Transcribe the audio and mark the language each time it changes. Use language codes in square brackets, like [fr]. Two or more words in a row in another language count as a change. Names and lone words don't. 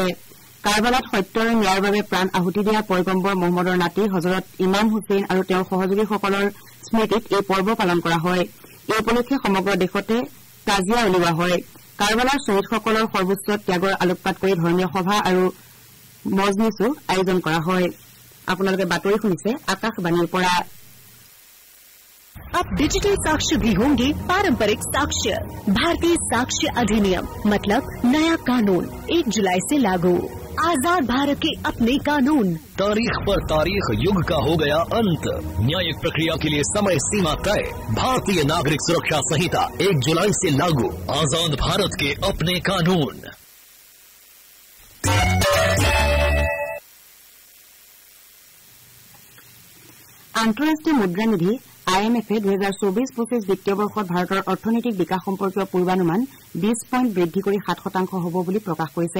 [as] কাৰবালাত সত্য আৰু ন্যায়ৰ বাবে প্ৰাণ আহুতি দিয়া পয়গম্বৰ মহম্মদৰ নাতি হজৰত ইমাম হুছেইন আৰু তেওঁৰ সহযোগীসকলৰ স্মৃতিত এই পৰ্ব পালন কৰা হয়। এই উপলক্ষে সমগ্ৰ দেশতে তাজিয়া উলিওৱা হয়। কাৰবালাৰ শ্বহীদসকলৰ সৰ্বোচ্চ ত্যাগৰ আলোকপাত কৰি ধৰ্মীয় সভা আৰু মজলিছো আয়োজন কৰা হয়। আপোনালোকে বাতৰি শুনিছে আকাশবাণীৰ পৰা। [hi] अब डिजिटल साक्ष्य भी होंगे पारंपरिक साक्ष्य। भारतीय साक्ष्य अधिनियम मतलब नया कानून 1 जुलाई से लागू। आजाद भारत के अपने कानून। तारीख पर तारीख, युग का हो गया अंत। न्यायिक प्रक्रिया के लिए समय सीमा तय। भारतीय नागरिक सुरक्षा संहिता 1 जुलाई से लागू। आजाद भारत के अपने कानून। [as] আন্তঃৰাষ্ট্ৰীয় মুদ্ৰা নিধি IMF 2024-25 বিত্তীয় বৰ্ষত ভাৰতৰ অৰ্থনৈতিক বিকাশ সম্পৰ্কীয় পূৰ্বানুমান 20 পইণ্ট বৃদ্ধি কৰি 7% হ'ব বুলি প্ৰকাশ কৰিছে।